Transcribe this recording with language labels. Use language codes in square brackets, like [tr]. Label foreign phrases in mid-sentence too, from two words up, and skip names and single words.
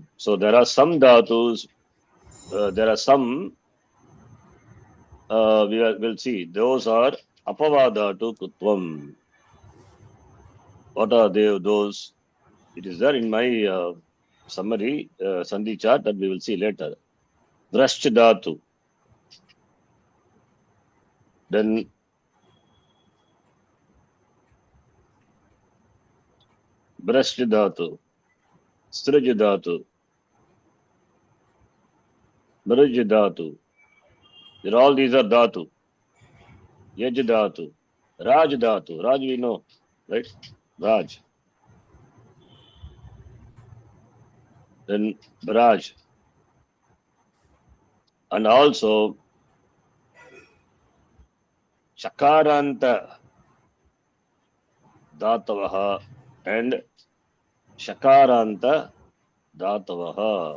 [en] So there are some dhatus, there are some, we'll see, those are Apavada to Kutvam. What are those? It is there in my summary, Sandhi chart that we will see later. [sa] Vrashch dhatu. Then Vrashch dhatu. Srij dhatu. Mrij dhatu. [en] All these are dhatu. [sa] Yaj dhatu. Raj dhatu. [en] Raj we know, right? Raj. Then Raj. And also [sa] Chakaranta Dhatavaha and Shakaranta Dhatavaha.